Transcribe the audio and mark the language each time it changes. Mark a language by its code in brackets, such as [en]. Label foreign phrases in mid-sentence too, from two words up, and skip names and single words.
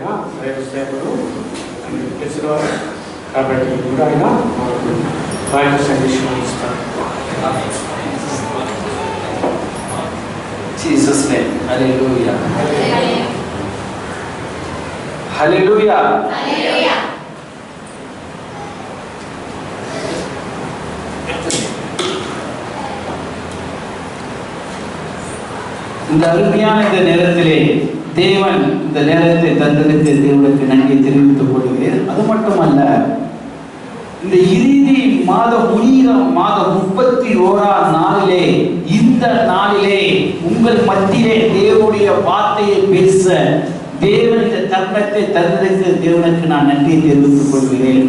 [te] సేవలు తెలిసినవారు కాబట్టి కూడా ఆయన వారి సందేశం ఇస్తారు. జీసస్ నేమ్ హల్లెలూయా హల్లెలూయా హల్లెలూయా. [ta] இந்த அருமையான இந்த நேரத்திலே தேவன் இந்த நேரத்தை தந்தெடுத்து தேவனுக்கு நன்றி தெரிவித்துக் கொள்கிறேன். அது மட்டுமல்ல, இந்த இறுதி மாதம் முடிகிற மாதம் 31ஆம் நாளிலே, இந்த நாளிலே உங்கள் மத்தியிலே தேவனுடைய வார்த்தையை பேச தேவன் இந்த தருணத்தை தந்தெடுத்து தேவனுக்கு நான் நன்றி தெரிவித்துக் கொள்கிறேன்.